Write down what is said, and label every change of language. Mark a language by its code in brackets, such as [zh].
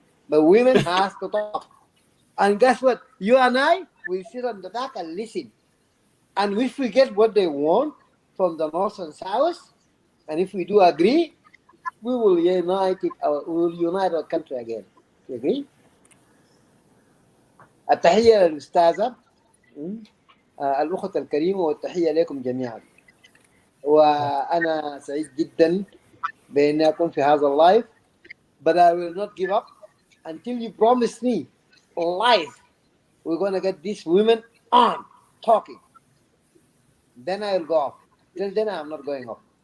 [en] But women has to talk. And guess what? You and I will sit on the back and listen. And if we get what they want from the North and South, and if we do agree, we will unite our country again. You agree? [ar] التحية للأستاذة الأخت الكريمة والتحية لكم جميعا. وأنا سعيد جدا بأني أكون في هذا اللايف. [en] But I will not give up until you promise me live we're going to get these women on talking. Then I will go off. Till then I'm not going off.